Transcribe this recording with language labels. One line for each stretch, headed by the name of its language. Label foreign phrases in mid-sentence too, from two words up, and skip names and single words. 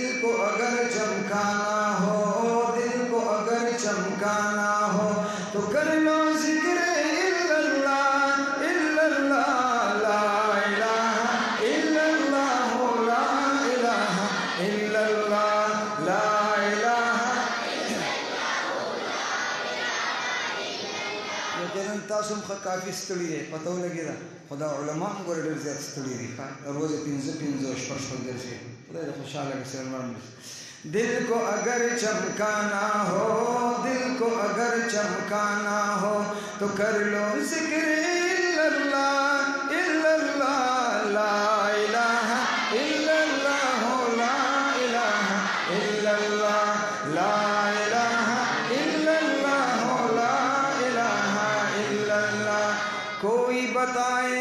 Urdu: کو اگر چمکانا ہو دل کو اگر چمکانا ہو تو کر لو ذکر
Arabic: الا اللہ لا الہ الا اللہ لا الہ الا اللہ لا الہ
Urdu: یقیناً
Pashto: تاسم کافی ستړي دی پته ولګي دا خدا علماء هم ګوره ډېر زیات ستړي دي روز پنځه شپږ ګرځي خدای دې خوشحاله کړي سلمان دل
Urdu: کو اگر چمکانا ہو دل کو اگر چمکانا ہو تو کر لو ذکر
Arabic: الا اللہ لا الہ الا اللہ لا الہ الا اللہ لا الہ الا اللہ لا الہ الا اللہ
Urdu: کوئی بتائے